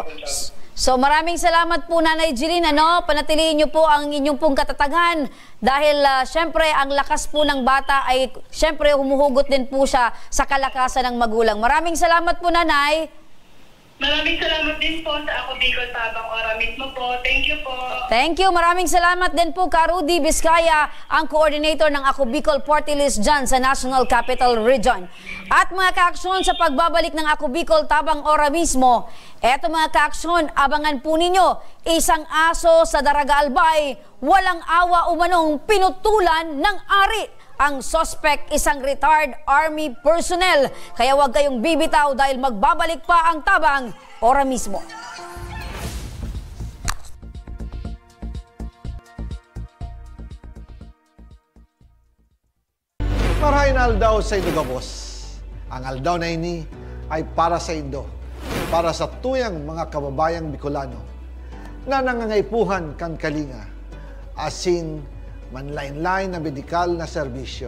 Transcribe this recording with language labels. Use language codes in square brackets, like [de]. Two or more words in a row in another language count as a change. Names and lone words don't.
[tl] So maraming salamat po, Nanay Jeline, ano, panatilihin niyo po ang inyong pong katatagan dahil syempre ang lakas po ng bata ay syempre humuhugot din po siya sa kalakasan ng magulang. Maraming salamat po, Nanay. Maraming salamat din po sa Ako Bicol Tabang Ora mismo po. [en] Thank you po. Thank you. [tl] Maraming salamat din po, Ka-Rudy Vizcaya, ang coordinator ng Ako Bicol Party List dyan sa National Capital Region. At mga kaaksyon, sa pagbabalik ng Ako Bicol Tabang Ora mismo, eto mga kaaksyon, abangan po ninyo, isang aso sa Daraga Albay, walang awa umanong pinutulan ng ari. Ang suspect, isang retired army personnel. Kaya huwag kayong bibitaw dahil magbabalik pa ang tabang ora mismo. [bik] Marahin aldaw sa Indo, Gabos. Ang aldaw na ini ay para sa Indo, para sa tuyang mga kababayang Bicolano na nangangaipuhan kan kalinga, asin manlain-lain na medikal na serbisyo.